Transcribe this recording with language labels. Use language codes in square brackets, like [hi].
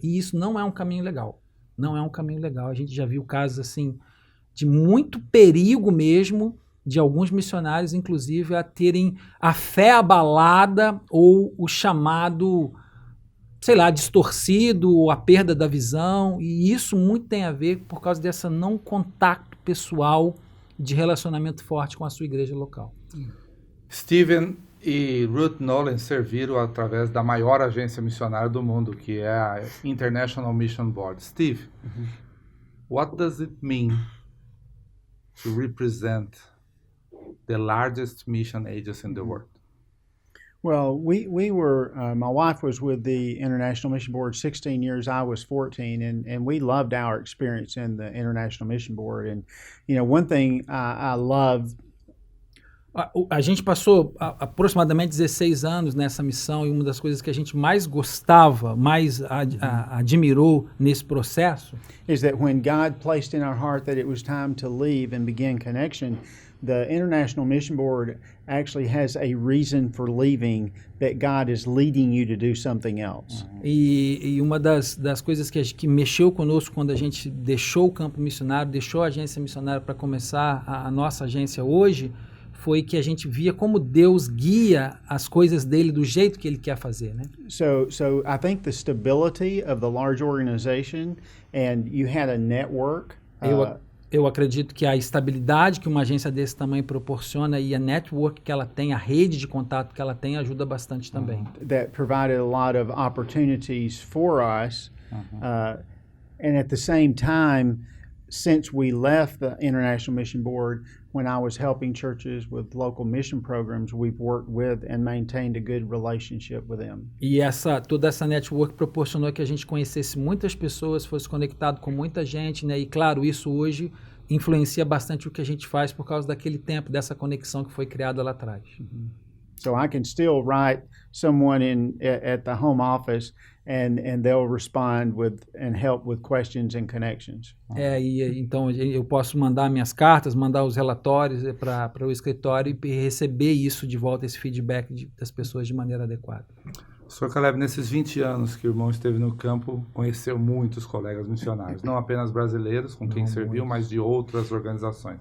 [pt] E isso não é um caminho legal. Não é um caminho legal. A gente já viu casos, assim, de muito perigo mesmo, de alguns missionários, inclusive, a terem a fé abalada ou o chamado, sei lá, distorcido, ou a perda da visão. E isso muito tem a ver por causa dessa não contato pessoal de relacionamento forte com a sua igreja local. Stephen e Ruth Nolan serviram através da maior agência missionária do mundo, que é a International Mission Board. [en] Steve, what does it mean to represent the largest mission agency in the world? Well, we were, my wife was with the International Mission Board 16 years, I was 14, and we loved our experience in the International Mission Board. And, you know, one thing I loved. [pt] A gente passou aproximadamente 16 anos nessa missão, e uma das coisas que a gente mais gostava, mais admirou nesse processo, [en] is that when God placed in our heart that it was time to leave and begin connection, the International Mission Board actually has a reason for leaving, that God is leading you to do something else. [pt] E uma das coisas que mexeu conosco quando a gente deixou o campo missionário, deixou a agência missionária para começar a nossa agência hoje, foi que a gente via como Deus guia as coisas dele do jeito que ele quer fazer, né? [en] So I think the stability of the large organization, and you had a network. [pt] Eu acredito que a estabilidade que uma agência desse tamanho proporciona e a network que ela tem, a rede de contato que ela tem, ajuda bastante também. [en] That provided a lot of opportunities for us. And at the same time, since we left the International Mission Board, when I was helping churches with local mission programs, we've worked with and maintained a good relationship with them. [pt] E toda essa network proporcionou que a gente conhecesse muitas pessoas, fosse conectado com muita gente, né? E claro, isso hoje influencia bastante o que a gente faz por causa daquele tempo, dessa conexão que foi criada lá atrás. [en] So I can still write someone at the home office and they'll respond with and help with questions and connections. [pt] Então eu posso mandar minhas cartas, mandar os relatórios para o escritório e receber isso de volta, esse feedback das pessoas de maneira adequada. Sr. Caleb, nesses 20 anos que o irmão esteve no campo, conheceu muitos colegas missionários, não apenas brasileiros, com quem serviu, mas de outras organizações.